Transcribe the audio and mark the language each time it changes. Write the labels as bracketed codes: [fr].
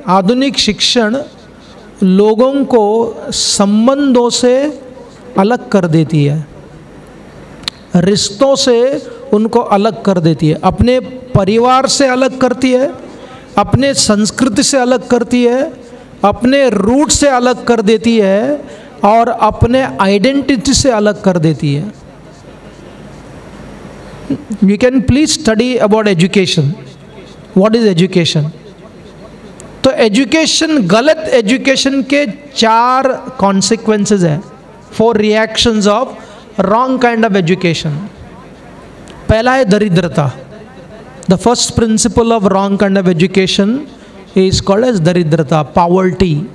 [hi] आधुनिक शिक्षण लोगों को संबंधों से अलग कर देती है, रिश्तों से उनको अलग कर देती है, अपने परिवार से अलग करती है, अपने संस्कृति से अलग करती है, अपने रूट से अलग कर देती है और अपने आइडेंटिटी से अलग कर देती है। [en] You can please study about education. What is education? [hi] तो एजुकेशन, गलत एजुकेशन के 4 कॉन्सिक्वेंसेस है, [en] 4 reactions of wrong kind of education. [hi] पहला है दरिद्रता। [en] The first principle of wrong kind of education is called as दरिद्रता, poverty.